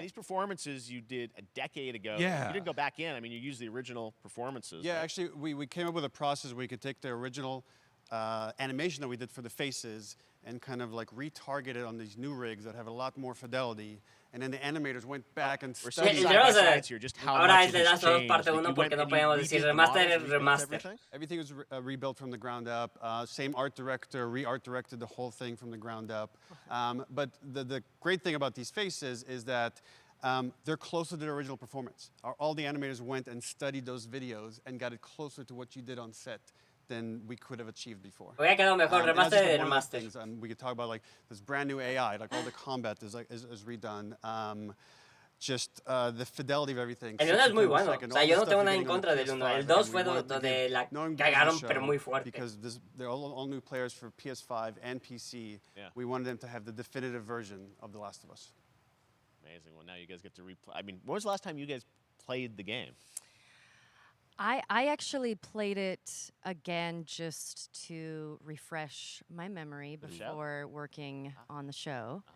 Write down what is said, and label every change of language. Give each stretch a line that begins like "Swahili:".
English: these performances you did a decade ago. Yeah. You didn't go back in. I mean, you used the original performances. Yeah, right? actually, we came up with a process where you could take the original animation that we did for the faces and kind of like retargeted on these new rigs that have a lot more fidelity. And then the animators went back and studied.
Spanish: Ahora es de Last of Us parte 1 porque no podemos decir remaster es remaster.
English: Everything was rebuilt from the ground up. Same art director, re-art directed the whole thing from the ground up. But the great thing about these faces is that they're closer to the original performance. All the animators went and studied those videos and got it closer to what you did on set than we could have achieved before.
Spanish: Hubiera quedado mejor remaster de remaster.
English: We could talk about like this brand new AI, like all the combat is redone. Just the fidelity of everything.
Spanish: El 1 es muy bueno. O sea, yo no tengo nada en contra del 1. El 2 fue donde la cagaron, pero muy fuerte.
English: Because they're all new players for PS5 and PC. Yeah. We wanted them to have the definitive version of The Last of Us. Amazing. Well, now you guys get to replay. I mean, when was the last time you guys played the game? I actually played it again just to refresh my memory before working on the show.